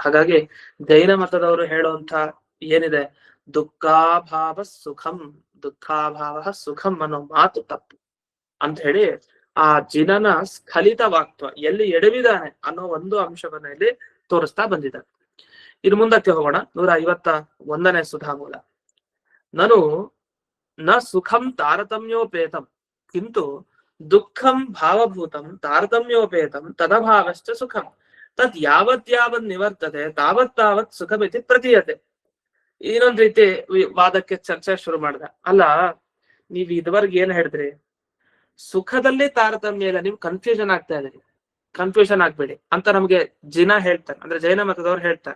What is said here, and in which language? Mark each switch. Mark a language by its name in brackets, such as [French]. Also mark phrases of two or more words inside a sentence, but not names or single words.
[Kannada] ಹಾಗಾಗಿ ಜೈನ ಮತದವರು ಹೇಳುವಂತ ಏನಿದೆ, [Sanskrit] ದುಃಖಾಭಾವ ಸುಖಂ, ದುಃಖಾಭಾವ ಸುಖಂ [Kannada] ಅನ್ನೋ ಮಾತು ತಪ್ಪು ಅಂತ ಹೇಳಿ ಆ ಜಿನನ ಸ್ಖಲಿತ ವಾಕ್ತ್ವ ಎಲ್ಲಿ ಎಡವಿದಾನೆ ಅನ್ನೋ ಒಂದು ಅಂಶವನ್ನ ಇಲ್ಲಿ ತೋರಿಸ್ತಾ ಬಂದಿದ್ದಾರೆ. ಇನ್ನು ಮುಂದಕ್ಕೆ ಹೋಗೋಣ. 151ನೇ ಸುಧಾಮೂಲ. [Sanskrit] ನನು ನ ಸುಖಂ ತಾರತಮ್ಯೋಪೇತಂ ಕಿಂತು ದುಃಖಂ ಭಾವಭೂತಂ ತಾರತಮ್ಯೋಪೇತಂ ತದಭಾವಶ್ಚ ಸುಖಂ ತದ್ ಯಾವತ್ ನಿವರ್ತತೆ ತಾವತ್ ಸುಖಮಿತಿ ಪ್ರತೀಯತೆ. [Kannada] ಇನ್ನೊಂದ್ ರೀತಿ ವಾದಕ್ಕೆ ಚರ್ಚೆ ಶುರು ಮಾಡ್ದ. ಅಲ್ಲ, ನೀವ್ ಇದುವರೆಗೆ ಏನ್ ಹೇಳಿದ್ರಿ, ಸುಖದಲ್ಲಿ ತಾರತಮ್ಯ ಇಲ್ಲ, ನೀವು ಕನ್ಫ್ಯೂಷನ್ ಆಗ್ತಾ ಇದ್ರಿ, ಕನ್ಫ್ಯೂಷನ್ ಆಗ್ಬೇಡಿ ಅಂತ ನಮ್ಗೆ ಜಿನ ಹೇಳ್ತಾರೆ, ಅಂದ್ರೆ ಜೈನ ಮತದವ್ರು ಹೇಳ್ತಾರೆ.